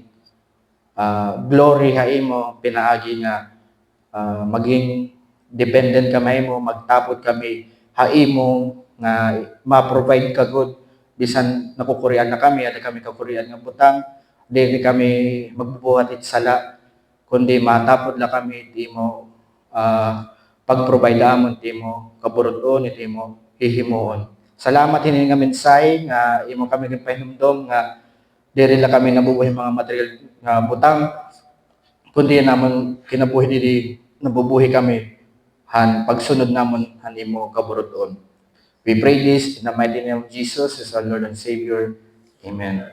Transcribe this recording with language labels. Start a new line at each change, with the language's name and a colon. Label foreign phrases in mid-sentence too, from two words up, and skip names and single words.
Waray: glory ha imo pinaagi nga maging dependent kami mo magtapot kami ha imo nga ma-provide ka good bisan nakukurian na kami ada kami kakurian nga butang dili kami magbubuhat it sala kundi matapod la kami di mo pag-provide amon di mo kaburuton di mo hihimuon. Salamat hini nga mensahe nga imo kami ginpahinumdom nga diri la kami nabubuhay mga material nga butang kundi namon kinabuhi dili nabubuhay kami han pagsunod namon han imo kaburuton.
English: We pray this in the mighty name of Jesus, as our Lord and Savior. Amen.